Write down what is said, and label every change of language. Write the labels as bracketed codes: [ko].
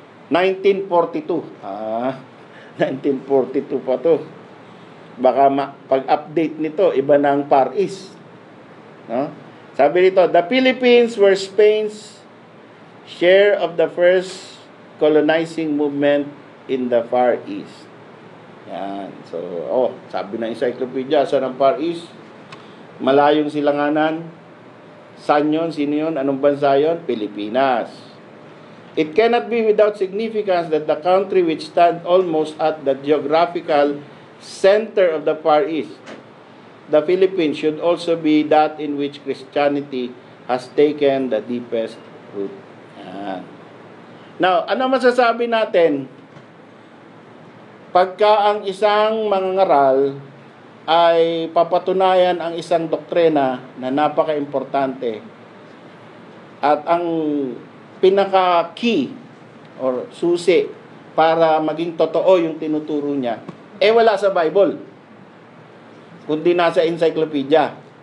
[tl] 1942. 1942 pa to. Baka pag-update nito, iba na ang Far East. No? Sabi nito, [en] the Philippines were Spain's share of the first colonizing movement in the Far East. [tl] Yan. So, sabi ng encyclopedia, saan ang Far East? Malayong silanganan. Saan yun? Sino yun? Anong bansa yun? Pilipinas. [en] It cannot be without significance that the country which stands almost at the geographical center of the Far East, the Philippines, should also be that in which Christianity has taken the deepest root. [tl] Yan. Now, ano masasabi natin? Pagka ang isang mangangaral ay papatunayan ang isang doktrina na napaka-importante at ang pinaka-key or susi para maging totoo yung tinuturo niya, wala sa Bible, kundi nasa encyclopedia.